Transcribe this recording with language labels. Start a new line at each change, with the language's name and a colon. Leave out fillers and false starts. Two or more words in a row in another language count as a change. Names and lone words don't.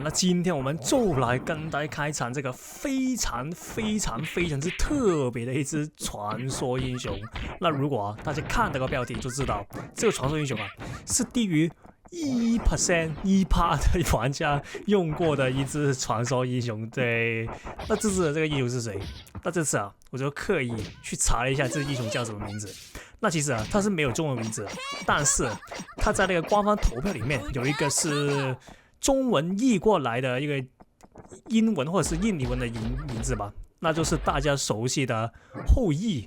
Chinese: 那今天我們就來跟大家開場這個非常之特別的一支傳說英雄。那如果大家看這個標題就知道，這個傳說英雄是低於1%的玩家用過的一支傳說英雄。對，那這次的這個英雄是誰？那這次我就刻意去查了一下這個英雄叫什麼名字。那其實他是沒有中文名字的，但是他在那個官方投票裡面有一個是中文譯過來的一個英文或者是印尼文的名字吧，那就是大家熟悉的後羿。